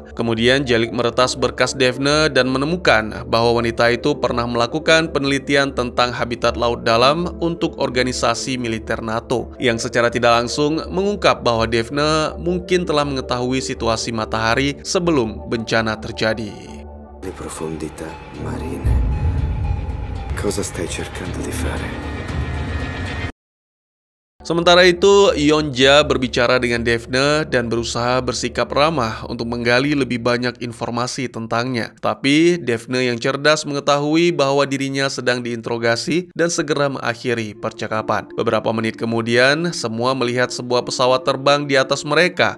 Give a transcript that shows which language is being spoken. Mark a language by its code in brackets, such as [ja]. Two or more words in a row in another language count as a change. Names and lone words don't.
[id] Kemudian Jelic meretas berkas Daphne dan menemukan bahwa wanita itu pernah melakukan penelitian tentang habitat laut dalam untuk organisasi militer NATO, yang secara tidak langsung mengungkap bahwa Daphne mungkin telah mengetahui situasi matahari sebelum bencana terjadi. [it] Le profondità marine. Cosa stai cercando di fare? [id] Sementara itu, Yonja berbicara dengan Daphne dan berusaha bersikap ramah untuk menggali lebih banyak informasi tentangnya. Tapi, Daphne yang cerdas mengetahui bahwa dirinya sedang diinterogasi dan segera mengakhiri percakapan. Beberapa menit kemudian, semua melihat sebuah pesawat terbang di atas mereka.